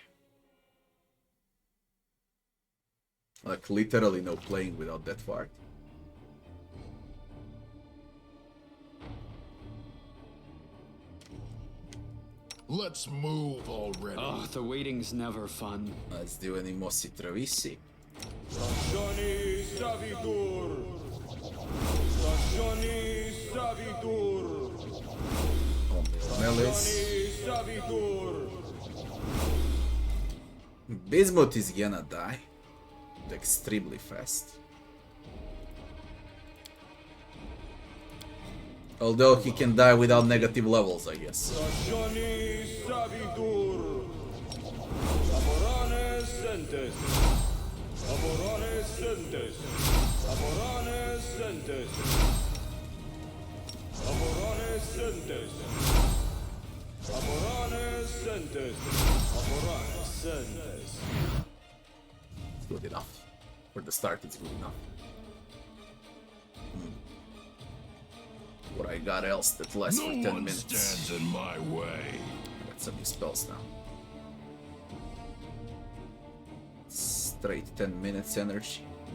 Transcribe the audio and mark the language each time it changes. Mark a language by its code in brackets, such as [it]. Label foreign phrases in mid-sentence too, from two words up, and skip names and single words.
[en] Like literally no playing without that ward. Let's move already. Oh, the waiting's never fun. Let's do any Mossi Travisi. Stagioni Savitur! Stagioni Savitur! Melis. Savitur! Bismuth is gonna die extremely fast. Although he can die without negative levels, I guess. Stagioni Savitur! Laborane Sentes! Laborane Sentes! Laborane Sentes! Laborane Sentes! Laborane Sentes! Laborane Sentes! It's good enough. For the start, it's good enough. What I got else that lasts for 10 minutes. Stands in my way. I got some new spells now. Straight 10 minutes energy.